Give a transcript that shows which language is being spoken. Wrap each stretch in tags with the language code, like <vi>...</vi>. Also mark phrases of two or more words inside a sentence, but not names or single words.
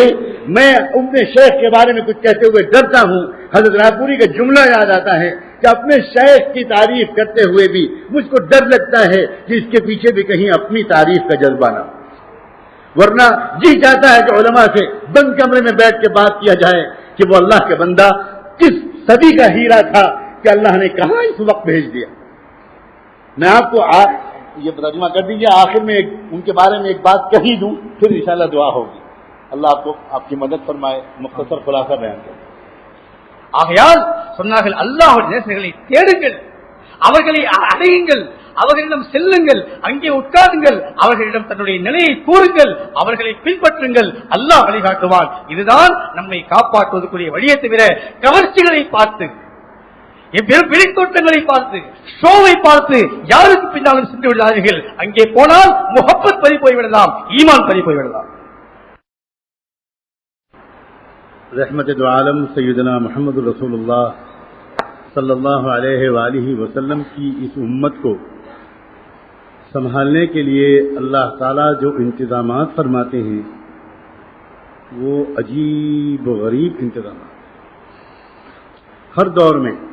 <ur>میں اپنے شیخ کے بارے میں کچھ کہتے ہوئے ڈرتا ہوں، حضرت راپوری کا جملہ یاد آتا ہے کہ اپنے شیخ کی تعریف کرتے ہوئے بھی مجھ کو ڈر لگتا ہے کہ اس کے پیچھے بھی کہیں اپنی تعریف کا جذبہ نہ، ورنہ جی چاہتا ہے کہ علماء سے بند کمرے میں بیٹھ کے بات کیا جائے کہ وہ اللہ کے بندہ کس صدی کا ہیرا تھا کہ اللہ نے کہاں اس وقت بھیج دیا۔ میں آپ کو یہ ترجمہ کر دیجیے، آخر میں ان کے بارے میں ایک بات کہی دوں، پھر انشاءاللہ دعا ہوگی، اللہ آپ کو آپ کی مدد فرمائے، مختصر خلاصہ بیان کریں۔</ur> <ta>ஆகையால் சொன்னார்கள், அல்லாஹ்வுடைய நேசர்களை தேடுங்கள், அவர்களை அடையுங்கள், அவர்களிடம் செல்லுங்கள், அங்கே உட்காருங்கள், அவர்களிடம் தன்னுடைய நிலையை கூறுங்கள், அவர்களை பின்பற்றுங்கள், அல்லாஹ் வழிகாட்டுவான்। இதுதான் நம்மை காப்பாற்றுவதற்குரிய வழியை தவிர கவர்ச்சிகளை பார்த்து, வெளித்தோட்டங்களை பார்த்து, ஷோவை பார்த்து யாருக்கு பின்னாலும் சென்று விடாதீர்கள்। அங்கே போனால் முஹப்பத் பறி போய்விடலாம், ஈமான் பறி போய்விடலாம்।</ta> <ur>رحمت دو عالم سیدنا محمد رسول اللہ</ur> <ar>صلی اللہ علیہ وآلہ وسلم</ar> <ur>کی اس امت کو سنبھالنے کے لیے اللہ تعالیٰ جو انتظامات فرماتے ہیں وہ عجیب و غریب انتظامات، ہر دور میں</ur>